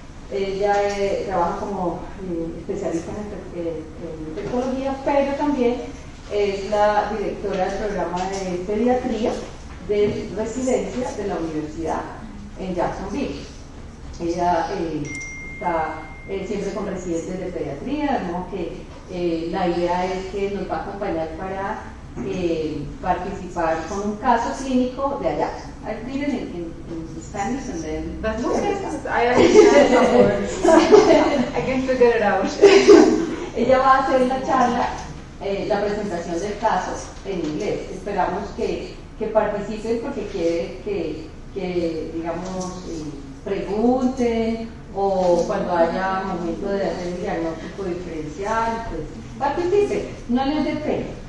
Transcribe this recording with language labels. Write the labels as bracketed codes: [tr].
[es] Ella trabaja como especialista en infectología, pero también es la directora del programa de pediatría de residencia de la universidad en Jacksonville. Ella está siempre con residentes de pediatría, de modo que la idea es que nos va a acompañar para participar con un caso clínico de Ayesha. [en] I read it in Spanish and then... That's okay. I understand some words. I can figure it out. [es] Ella va a hacer la charla, la presentación del caso en inglés. Esperamos que participen porque quiere que digamos, pregunten, o cuando haya momento de hacer el diagnóstico diferencial, pues participen, no les dé pena.